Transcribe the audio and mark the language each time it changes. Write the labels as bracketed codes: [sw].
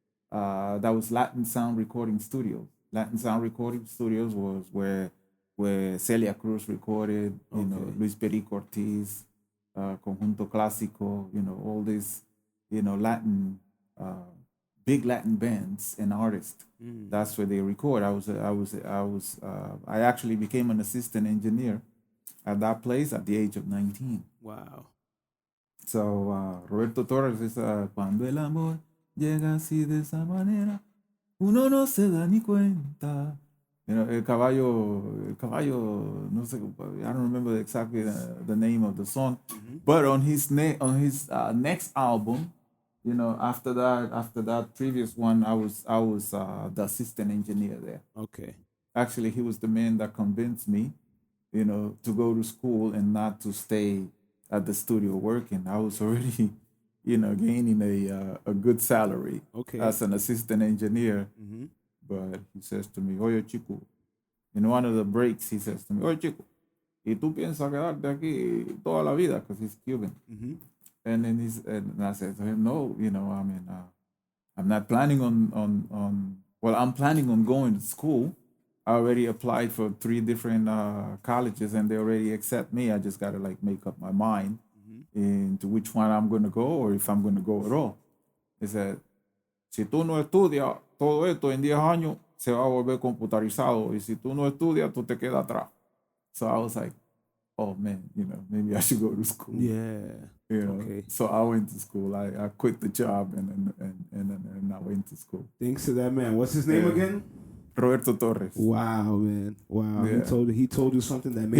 [en] That was Latin Sound Recording Studios. Latin Sound Recording Studios was where Celia Cruz recorded, Luis Perico Ortiz, Conjunto Clásico, all these, Latin, big Latin bands and artists. That's where they record. I actually became an assistant engineer at that place at the age of 19. Wow. So Roberto Torres is [es] Cuando el amor llega así de esa manera, uno no se da ni cuenta. El caballo, no sé, [en] I don't remember exactly the name of the song, but on his next album, after that previous one, I was the assistant engineer there. Okay. Actually, he was the man that convinced me, to go to school and not to stay at the studio working. I was already, gaining a good salary as an assistant engineer. But he says to me, [es] "Oye, chico," [en] in one of the breaks, he says to me, [es] "Oye, chico, ¿y tú piensas quedarte aquí toda la vida?" [en] Because he's Cuban. And then and I said to him, "No, I'm not planning well, I'm planning on going to school. I already applied for 3 different colleges and they already accept me. I just got to make up my mind into which one I'm going to go or if I'm going to go at all." He said, [es] "Si tú no estudias, todo esto en 10 años se va a volver computarizado. Y si tú no estudias, tú te quedas atrás." [en] So I was like, oh man, maybe I should go to school. Yeah. Okay. So I went to school. I quit the job and I went to school. Thanks to that man. What's his name again? Roberto Torres. Wow, man. Wow. Yeah. He told you something that made